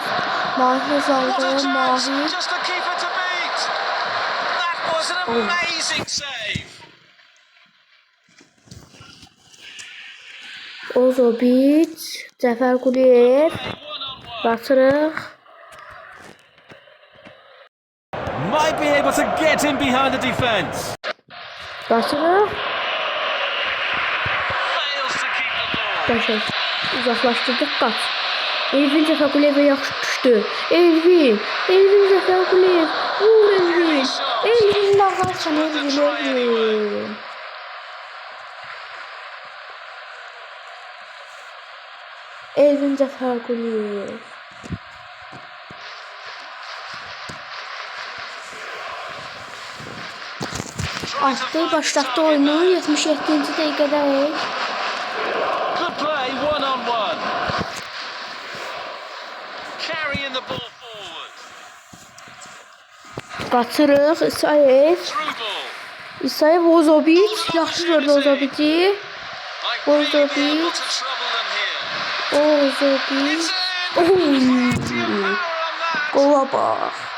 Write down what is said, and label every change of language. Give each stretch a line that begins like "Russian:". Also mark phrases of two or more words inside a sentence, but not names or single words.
Azerbaijani: Mahir uzaldı. Mahir. Ozobic, Cafer Gülüyev. Qaçırıq.
English: Might be able to get in behind the defense.
Azerbaijani: Qaçırıq. Qəşəng. Uzaqlaşdırdıq, qaç. Elvin Cafer Gülüyevə yaxşı düşdü. Elvin Cafer Gülüyev. Vur Elvin. Elvin lağarsan Elvin. Elvin Cafer Gülüyev. Attı, başlattı oyunu 77-ci dəqiqədəyik.
English: Good play, one-on-one. Carrying the ball forward.
Azerbaijani: Qaçırıq, İsayev, Ozobic, yaxşı gördü Ozobic'i. Ozobic. Qola bax.